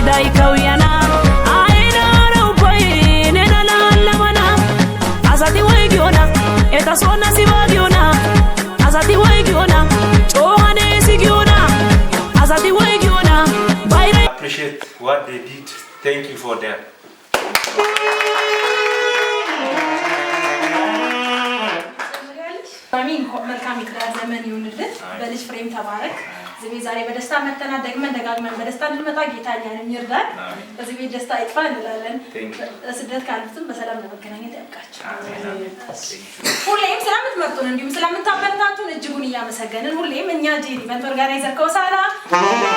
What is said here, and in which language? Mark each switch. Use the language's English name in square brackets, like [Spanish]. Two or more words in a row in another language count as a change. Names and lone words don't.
[English] kawyana aina raupai nena la lamana asati waigiona eta sona sibagiona asati waigiona chohane sigiona asati waigiona bayre appreciate what they did. Thank you for them. [Amharic] አሚን መልካም ይትዳር ዘመን ይሁንልን በልጅ ፍሬም ተባረክ ዝቤ ዛሬ በደስታ መተና ደግመን ደጋግመን በደስታ እንድንመጣ ጌታ እኛንም ይርዳል በዚህ ቤት ደስታ ይጥፋ እንላለን ስደት ካሉትም በሰላም ለመገናኘት ያብቃችሁ ሁሌም ስለምትመርጡን እንዲሁም ስለምታበረታቱን እጅጉን እያመሰገንን ሁሌም እኛ ጄሪ [English] event organizer [Amharic] ከሆሳዕና